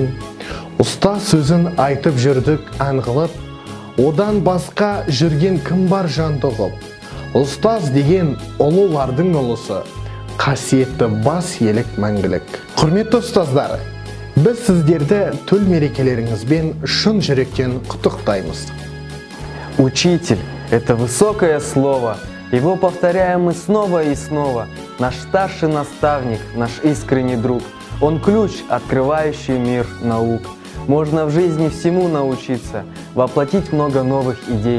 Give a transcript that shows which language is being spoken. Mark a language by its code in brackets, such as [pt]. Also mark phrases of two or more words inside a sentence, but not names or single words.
[kk] Ұстаз сөзін айтып жүрдік аңғылып, одан басқа жүрген кім бар жан тұғып. Ұстаз деген ұлылардың ұлысы, қасиетті бас елік мәңгілік. Құрметті ұстаздар, біз сіздерді төл мерекелеріңізбен шын жүректен құттықтаймыз. [ru] Учитель – это высокое слово. Его повторяем мы снова и снова. Наш старший наставник, наш искренний друг. Он ключ, открывающий мир наук. Можно в жизни всему научиться, воплотить много новых идей.